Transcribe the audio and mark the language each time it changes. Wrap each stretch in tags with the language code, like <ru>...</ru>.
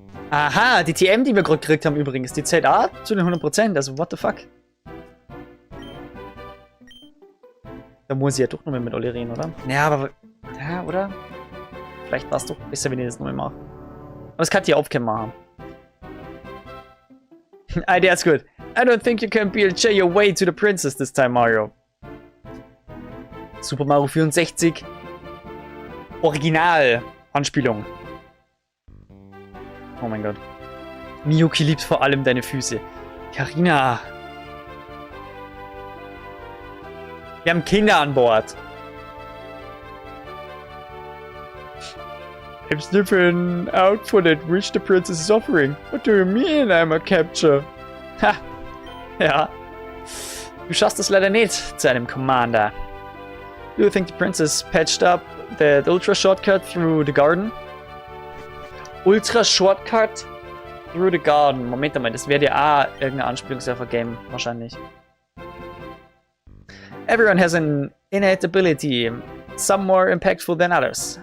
<de>Aha, die TM, die wir gerade gekriegt haben übrigens, die zählt auch zu den 100%, also</de> <en>what the fuck?</en> <de>Da muss ich ja doch nochmal mit Olli reden, oder? Ja, aber... Ja, oder? Vielleicht war es doch besser, wenn ich das nochmal mache. Aber das kann die aufkämmen machen. Der ist gut.</de> <en>I don't think you can BLJ your way to the princess this time, Mario.</en> <de>Super Mario 64. Original. Anspielung. Oh mein Gott. Miyuki liebt vor allem deine Füße. Karina. Wir haben Kinder an Bord.</de> <en>I'm sniffing out for that which the princess is offering. What do you mean I'm a capture?</en> <de>Ha. Ja. Du schaffst es leider nicht zu einem Commander.</de> <en>Do you think the princess patched up that ultra shortcut through the garden? Ultra Shortcut through the garden.</en> <de>Moment mal, das wäre ja auch irgendeine Anspielung auf ein Game, wahrscheinlich.</de> <en>Everyone has an innate ability, some more impactful than others.</en>